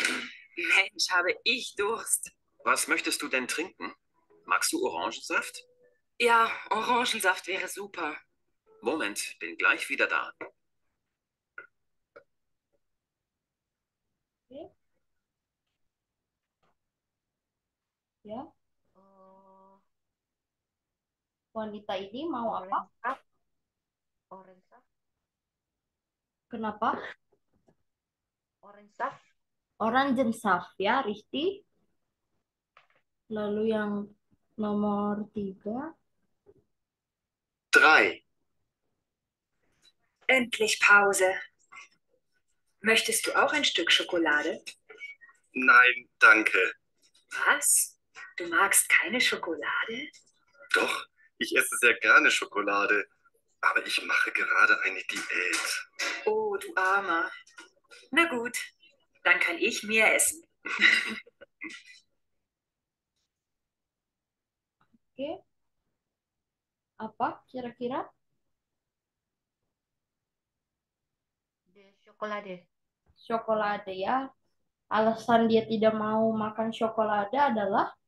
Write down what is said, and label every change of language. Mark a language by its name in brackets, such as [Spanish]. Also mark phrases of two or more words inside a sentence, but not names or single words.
[German] Mensch, habe ich Durst. Was möchtest du denn trinken? Magst du Orangensaft? Ja, Orangensaft wäre super. Moment, bin gleich wieder da. [Indonesian] Ya, Oh, wanita ini mau apa? [German] orange saft. Orange saft. [Indonesian] Kenapa? [German] Orange saft. [Indonesian] Orangensaft ya, Risti. Lalu yang nomor 3. [German] 3. Endlich Pause. Möchtest du auch ein Stück Schokolade? Nein, danke. Was? Du magst keine Schokolade? Doch, ich esse sehr gerne Schokolade. Aber ich mache gerade eine Diät. Oh, du Armer. Na gut, dann kann ich mehr essen. [Indonesian] Oke, apa kira-kira? [German] De chocolade. [Indonesian] Ciokolade ya. Alasan dia tidak mau makan ciokolade adalah